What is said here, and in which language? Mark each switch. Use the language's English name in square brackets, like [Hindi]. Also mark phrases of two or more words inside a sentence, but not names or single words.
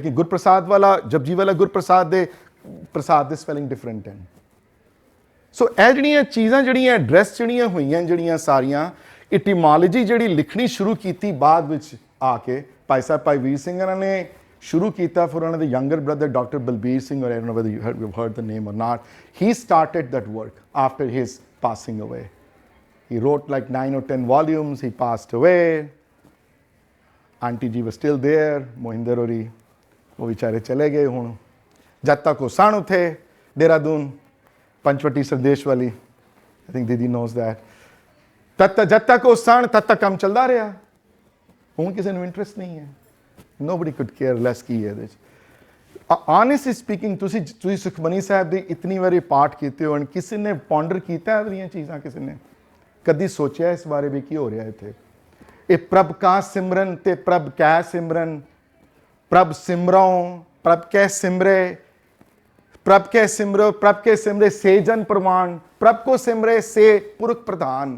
[Punjabi] ਲੇਕਿਨ ਗੁਰਪ੍ਰਸਾਦ ਵਾਲਾ ਜਪਜੀ ਵਾਲਾ ਗੁਰਪ੍ਰਸਾਦ ਦੇ ਪ੍ਰਸਾਦ ਦੇ [English] spelling different [Punjabi] ਹਨ. ਸੋ ਇਹ ਜਿਹੜੀਆਂ ਚੀਜ਼ਾਂ ਜਿਹੜੀਆਂ ਐਡਰੈਸ ਜਿਹੜੀਆਂ ਹੋਈਆਂ ਜਿਹੜੀਆਂ ਸਾਰੀਆਂ ਇਟੀਮੋਲੋਜੀ ਜਿਹੜੀ ਲਿਖਣੀ ਸ਼ੁਰੂ ਕੀਤੀ ਬਾਅਦ ਵਿੱਚ ਆ ਕੇ ਭਾਈ ਸਾਹਿਬ ਭਾਈ ਵੀਰ ਸਿੰਘ ਉਹਨਾਂ ਨੇ ਸ਼ੁਰੂ ਕੀਤਾ. ਫਿਰ ਉਹਨਾਂ ਦੇ [English] younger brother [Punjabi] ਡਾਕਟਰ ਬਲਬੀਰ ਸਿੰਘ, [English] or I don't know whether you've heard the name or not, he started that work after his passing away. He wrote like 9 or 10 volumes. He passed away. Auntie ji was still there, Mohinder Ori, [Hindi] वो बेचारे चले गए. ਹੁਣ जब तक वो सन उथे देहरादून पंचवटी संदेश वाली, [English] I think दीदी knows that, [Hindi] जब तक वो सन तब तक काम चलता रहा. [Punjabi] ਹੁਣ ਕਿਸੇ ਨੂੰ ਇੰਟਰਸਟ ਨਹੀਂ ਹੈ. [English] Nobody could care less [Punjabi] ਕੀ ਹੈ ਇਹਦੇ 'ਚ. [English] Honestly speaking, [Punjabi] ਤੁਸੀਂ ਸੁਖਮਨੀ ਸਾਹਿਬ ਦੇ ਇਤਨੀ ਵਾਰੀ ਪਾਠ ਕੀਤੇ ਹੋ, ਕਿਸੇ ਨੇ ਪੌਂਡਰ ਕੀਤਾ ਇਹਦੀਆਂ ਚੀਜ਼ਾਂ, ਕਿਸੇ ਨੇ ਕਦੀ ਸੋਚਿਆ ਇਸ ਬਾਰੇ ਵੀ ਕੀ ਹੋ ਰਿਹਾ ਇੱਥੇ. ਇਹ ਪ੍ਰਭ ਕਾ ਸਿਮਰਨ ਤੇ ਪ੍ਰਭ ਕੈ ਸਿਮਰਨ, ਪ੍ਰਭ ਸਿਮਰੋਂ ਪ੍ਰਭ ਕੈ ਸਿਮਰੇ, ਪ੍ਰਭ ਕੈ ਸਿਮਰੋ ਪ੍ਰਭ ਕੈ ਸਿਮਰੇ ਸੇ ਜਨ ਪ੍ਰਵਾਨ, ਪ੍ਰਭ ਕੋ ਸਿਮਰੇ ਸੇ ਪੁਰਖ ਪ੍ਰਧਾਨ.